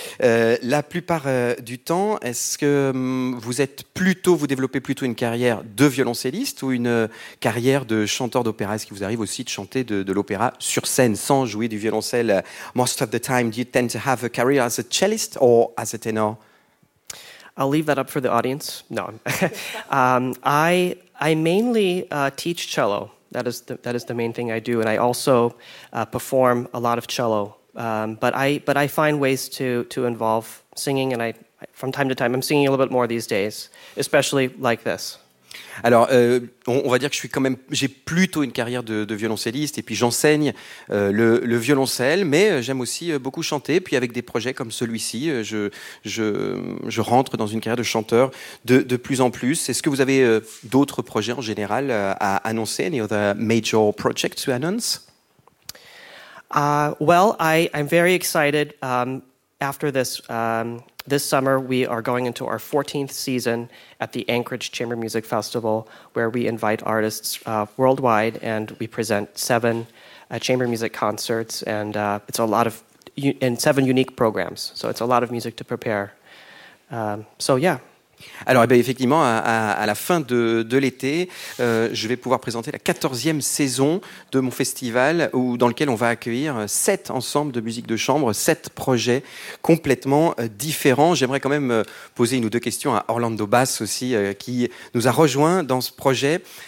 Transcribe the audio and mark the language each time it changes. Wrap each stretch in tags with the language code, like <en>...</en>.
<fr>La plupart du temps, est-ce que vous développez plutôt une carrière de violoncelliste ou une carrière de chanteur d'opéra? Est-ce qu'il vous arrive aussi de chanter de l'opéra sur scène sans jouer du violoncelle?</fr> <en>Most of the time, do you tend to have a career as a cellist or as a tenor? I'll leave that up for the audience. No, I mainly teach cello. That is the main thing I do, and I also perform a lot of cello. But I find ways to involve singing, and I from time to time I'm singing a little bit more these days, especially like this.</en> <fr>Alors, on va dire que j'ai plutôt une carrière de violoncelliste, et puis j'enseigne le violoncelle, mais j'aime aussi beaucoup chanter. Puis avec des projets comme celui-ci, je rentre dans une carrière de chanteur de plus en plus. Est-ce que vous avez d'autres projets en général à annoncer?</fr> <en>Any other major projects to announce? Well, I'm very excited. After this, this summer, we are going into our 14th season at the Anchorage Chamber Music Festival, where we invite artists worldwide and we present seven chamber music concerts, and it's a lot of and seven unique programs. So it's a lot of music to prepare. So yeah.</en> <fr>Alors, eh bien, effectivement, à la fin de l'été, je vais pouvoir présenter la 14e saison de mon festival, où, dans lequel on va accueillir 7 ensembles de musique de chambre, 7 projets complètement différents. J'aimerais quand même poser une ou deux questions à Orlando Bass aussi, qui nous a rejoint dans ce projet.</fr>